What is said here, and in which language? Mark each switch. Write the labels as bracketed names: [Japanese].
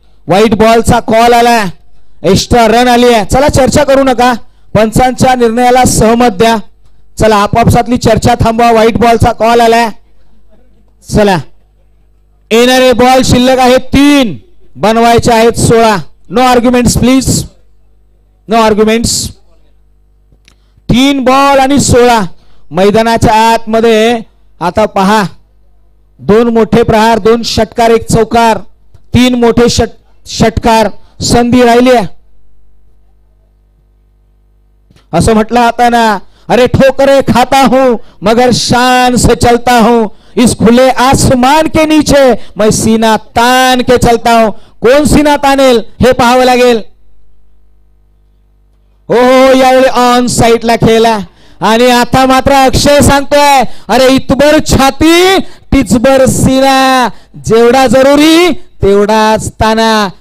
[Marathi] White बॉलचा call आलाय. Extra run आली आहे. चला चर्चा करू नका, पंचांच्या निर्णयाला सहमत द्या. चला आपापसातली चर्चा थांबवा. व्हाईट बॉलचा कॉल आलाय. चला येणारे बॉल शिल्लक आहेत 3, बनवायचे आहेत 16. [English] No arguments please, no arguments. [Marathi] 3 ball आणि 16. मैदानाच्या आतमध्ये आता पहा, 2 मोठे प्रहार, 2 षटकार, 1 चौकार, 3 मोठे षटकार. संधी राहिली आहे. असं म्हटलं होता ना, [Hindi] अरे ठोकरे खाता हूं मगर शान से चलता हूं, इस खुले आसमान के नीचे मैं सीना तान के चलता हूं. [Marathi] कोण सीना तानेल हे पाहावं लागेल. हो यावेळी ऑन साईडला खेळला. आणि आता मात्र अक्षय सांगतोय, अरे इतबर छाती तिचबर सीना, जेवढा जरुरी तेवढाच ताना.